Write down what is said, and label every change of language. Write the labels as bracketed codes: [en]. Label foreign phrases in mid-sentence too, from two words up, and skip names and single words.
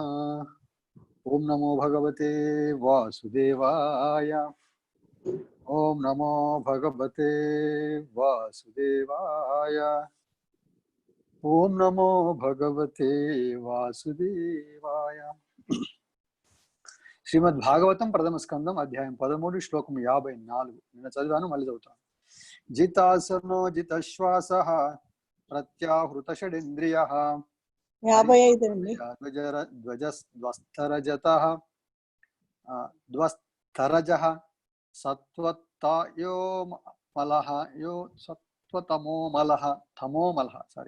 [sa] ओम नमो भगवते वासुदेवाय। ओम नमो भगवते वासुदेवाय। ओम नमो भगवते वासुदेवाय। [te] శ్రీమద్ భాగవతం ప్రథమ స్కందం అధ్యాయం 13 శ్లోకం 54. నిన్న చదివాను, మళ్ళీ చదువుతాను. [sa] జితాసనో జితశ్వాసః ప్రత్యాహృత షడింద్రియః [te] 55 అండి. [sa] ధ్వజస్తరజతః ధ్వస్తరజః సత్వత్తయో మలః యో సత్వతమో మలః తమో మలః సారీ.